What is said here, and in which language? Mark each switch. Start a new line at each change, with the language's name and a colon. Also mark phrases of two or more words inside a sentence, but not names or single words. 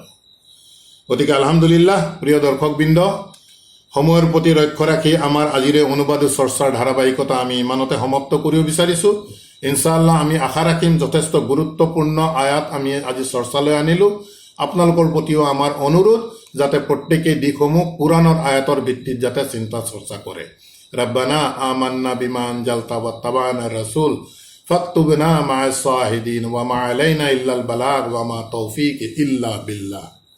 Assamese: গতিকে আলহামদুলিল্লাহ, প্ৰিয় দৰ্শকবৃন্দ, সময়ৰ প্ৰতি লক্ষ্য ৰাখি আমাৰ আজিৰে অনুবাদ চৰ্চাৰ ধাৰাবাহিকতা আমি ইমানতে সমাপ্ত কৰিব বিচাৰিছোঁ। ইনশাআল্লাহ আমি আশা ৰাখিম যথেষ্ট গুৰুত্বপূৰ্ণ আয়াত আমি আজি চৰ্চালৈ আনিলোঁ। আপোনালোকৰ প্ৰতিও আমাৰ অনুৰোধ যাতে প্ৰত্যেকেই দিশসমূহ কুৰাণৰ আয়াতৰ ভিত্তিত যাতে চিন্তা চৰ্চা কৰে।
Arabic: ربنا آمنا بما أنزلت واتبعنا رسول فاكتبنا مع الشاهدين وما علينا إلا البلاغ وما توفيق إلا بالله.